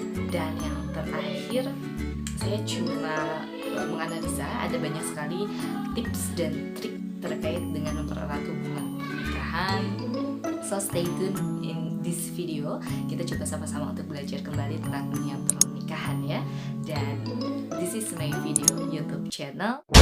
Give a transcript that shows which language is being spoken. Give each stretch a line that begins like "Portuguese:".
Indonesian: Dan yang terakhir, saya cuma menganalisa ada banyak sekali tips dan trik terkait dengan mempererat hubungan pernikahan.
English: So stay tuned in this video.
Indonesian: Kita coba sama-sama untuk belajar kembali tentang dunia pernikahan ya. Dan
English: this is my video YouTube channel.